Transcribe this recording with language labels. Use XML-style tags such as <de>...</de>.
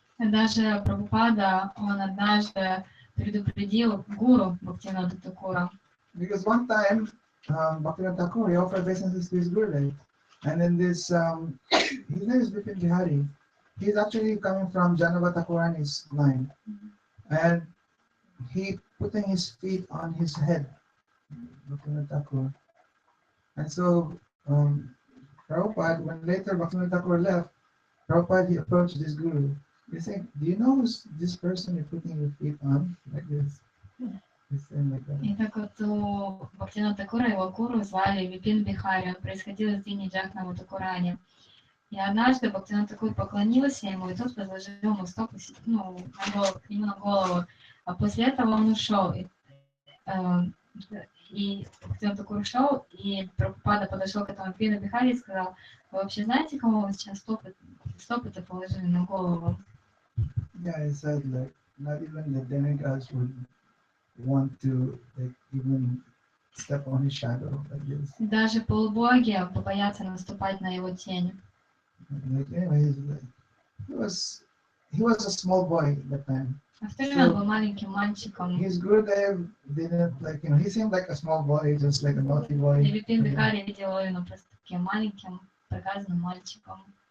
<ru>Даже Прабхупада, он однажды предупредил гуру Бхактивинода Тхакура.</ru> <en>Because one time, Bhaktivinoda Thakur, he offered obeisances to his Gurudev. And then this, his name is Vipin Bihari. He's actually coming from Janava Thakurani's line. And he putting his feet on his head, Bhaktivinoda Thakur. And so, Prabhupada, when later Bhaktivinoda Thakur left, Prabhupada, he approached this guru. He said, do you know this person you're putting your feet on? Like this. He's saying like that.</en> <ru>И так вот у Бхактивинода Тхакура его гуру звали Випин Бихари. Он происходил из Дини Джахнава Такурани. И однажды Бхактивинод Тхакур поклонился ему, и тот возложил ему стопы к нему на голову. А после этого он ушел. И Бхактивинод Тхакур ушел, и Прабхупада подошел к этому Випину Бихари и сказал, вы вообще знаете, кому вы сейчас стопы-то положили на голову?</ru> <en>Yeah, he said like not even the demigods would want to like even step on his shadow like this.</en> <ru>Даже полубоги побоятся наступать на его тень.</ru> <en>Like anyway, he was a small boy at that time.</en> <ru>А в то время он был маленьким мальчиком.</ru> <en>His Gurudev didn't like he seemed like a small boy, just like a naughty boy.</en> <ru>И Випин Бихари видел его просто таким маленьким, проказанным мальчиком.</ru>